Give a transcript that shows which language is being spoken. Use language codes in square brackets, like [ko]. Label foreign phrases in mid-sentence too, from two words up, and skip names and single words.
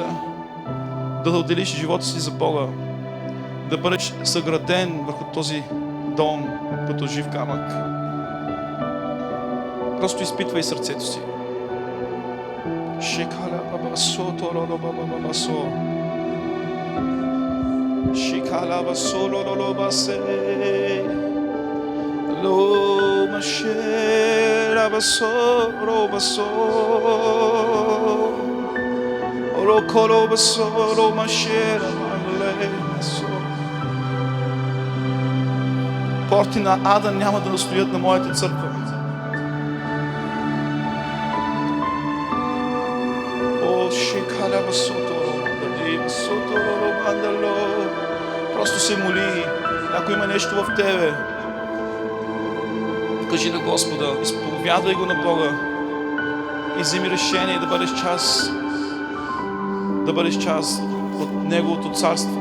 [bg] Да отделиш живота си за Бога? Да бъдеш съграден върху този дом като жив камък? Просто изпитвай сърцето си. Шикала бабасо, тороло бабабасо. Шикала басо, лоло басе. Lo mashera baso, ro baso. Ro kolo baso, ro mashera male baso. Порти на ада няма да настоят на моята църква. О, шикала басо, тороло басо, тороло мандало. Просто се моли, ако има нещо в тебе, кажи на Господа, изповядвай го на Бога и вземи решение да бъдеш част от Неговото царство.